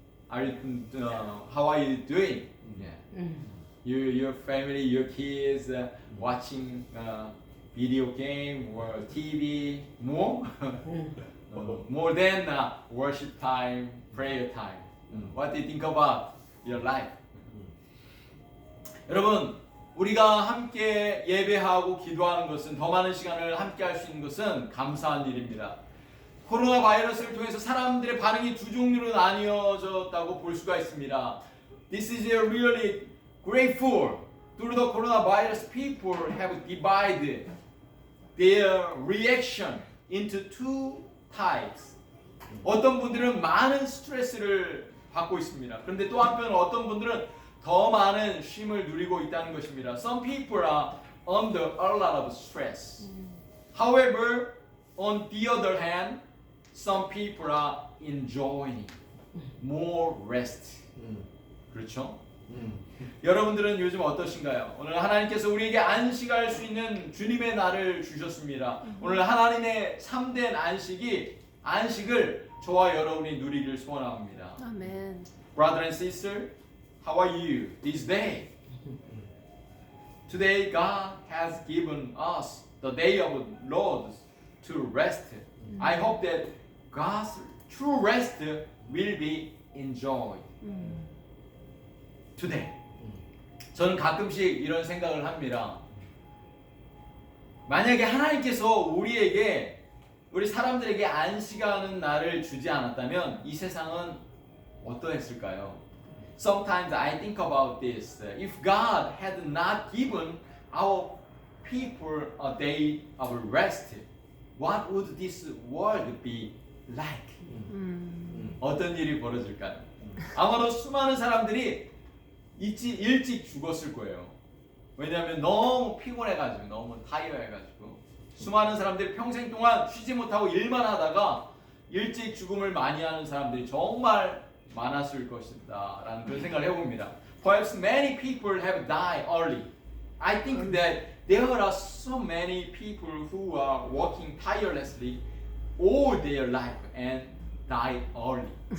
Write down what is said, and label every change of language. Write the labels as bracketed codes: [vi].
[en] How are you doing? Yeah. Your family, your kids watching video game or TV more? More than worship time, prayer time. What do you think about your life? [ko] 여러분, 우리가 함께 예배하고 기도하는 것은 더 많은 시간을 함께 할 수 있는 것은 감사한 일입니다. 코로나 바이러스를 통해서 사람들의 반응이 두 종류로 나뉘어졌다고 볼 수가 있습니다. [en] This is really grateful. Through the coronavirus, people have divided their reaction into two types. [ko] 어떤 분들은 많은 스트레스를 받고 있습니다. 그런데 또 한편 어떤 분들은 더 많은 쉼을 누리고 있다는 것입니다. [en] Some people are under a lot of stress. However, on the other hand, some people are enjoying more rest. [ko] 그렇죠? 여러분들은 요즘 어떠신가요? 오늘 하나님께서 우리에게 안식할 수 있는 주님의 날을 주셨습니다. 오늘 하나님의 참된 안식을 저와 여러분이 누리길 소원합니다. 아멘. [en] Brother and sister, how are you this day? Today God has given us the day of the Lord to rest. I hope that God's true rest will be enjoyed today. [ko] 저는 가끔씩 이런 생각을 합니다. 만약에 하나님께서 우리 사람들에게 안식하는 날을 주지 않았다면 이 세상은 어떠했을까요? [en] Sometimes I think about this. If God had not given our people a day of rest, what would this world be like? [ko] 어떤 일이 벌어질까요? 아마도 수많은 사람들이 일찍 죽었을 거예요. 왜냐하면 너무 피곤해가지고, 너무 타이어해가지고 수많은 사람들이 평생 동안 쉬지 못하고 일만 하다가 일찍 죽음을 많이 하는 사람들이 정말 많았을 것이다 라는 그런 생각을 해봅니다. [en] Perhaps many people have died early. I think that there are so many people who are working tirelessly all their life and died early.